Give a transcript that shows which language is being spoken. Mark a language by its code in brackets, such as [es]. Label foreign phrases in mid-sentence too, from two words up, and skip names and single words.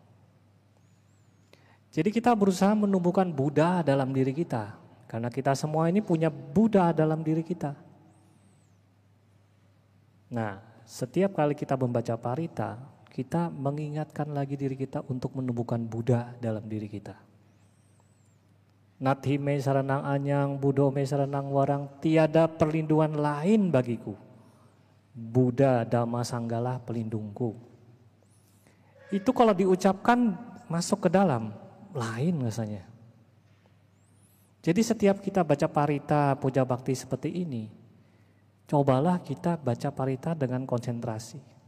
[id] Jadi kita berusaha menumbuhkan Buddha dalam diri kita. Karena kita semua ini punya Buddha dalam diri kita. Nah, setiap kali kita membaca parita, kita mengingatkan lagi diri kita untuk menumbuhkan Buddha dalam diri kita. [pi] Nathi me saranang anyang, Buddha me saranang warang, [id] tiada perlindungan lain bagiku. Buddha Dhamma Sanggalah pelindungku. Itu kalau diucapkan masuk ke dalam, lain rasanya. Jadi setiap kita baca parita, puja bakti seperti ini, cobalah kita baca parita dengan konsentrasi.